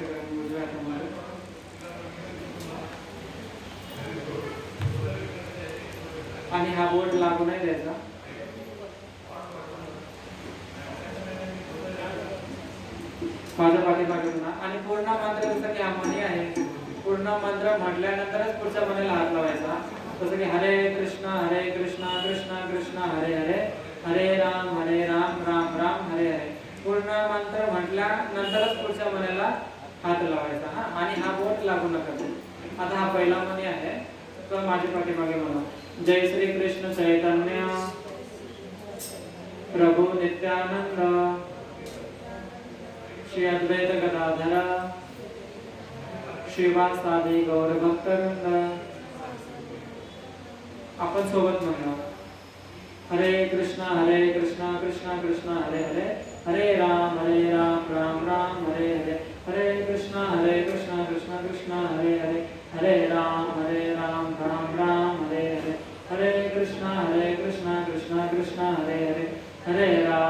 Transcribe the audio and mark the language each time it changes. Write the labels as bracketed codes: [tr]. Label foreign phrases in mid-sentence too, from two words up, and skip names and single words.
[mr] सगळ्यांनी उजव्या हातामध्ये आणि हा बोट लागू नाही द्यायचा. माझ्या पाठीमागे आणि पूर्ण मंत्र जसं की हा मणी आहे, पूर्ण मंत्र म्हटल्यानंतरच पुढच्या मनीला हात लावायचा. जसं की हरे कृष्णा कृष्णा कृष्णा हरे हरे, हरे राम राम राम हरे हरे. पूर्ण मंत्र म्हटल्यानंतरच पुढच्या मनीला हात लावायचा. हा आणि हा बोट लागू नका. आता हा पहिला मनी आहे तो माझ्या पाठीमागे म्हणा. जय श्री कृष्ण चैतन्य प्रभु नित्यानंद श्री अद्वैत गदाधर श्रीवासादि गौर भक्तवृंद. आपण सोबत म्हणूया. हरे कृष्णा कृष्णा कृष्णा हरे हरे, हरे राम राम राम हरे हरे, हरे कृष्णा कृष्णा कृष्णा हरे हरे, हरे राम राम राम हरे हरे, हरे कृष्णा कृष्णा कृष्णा हरे हरे, हरे